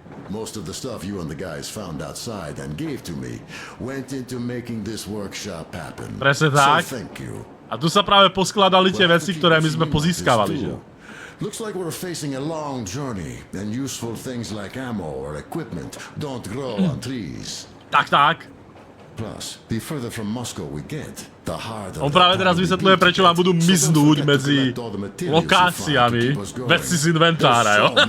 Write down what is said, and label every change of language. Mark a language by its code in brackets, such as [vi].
[en] Most of the stuff you and the guys found outside and gave to me went into making this workshop happen. [sk] Presne tak. [en] So thank you. [sk] A tu sa práve poskladali tie veci, ktoré my sme pozískavali, že? [en] Looks like we're facing a long journey, and useful things like ammo or equipment don't grow on trees. [sk] Tak. [en] Plus, the further from Moscow we get, the harder. [sk] On práve teraz vysvetľuje, prečo vám budú miznúť medzi lokáciami veci z inventára, jo?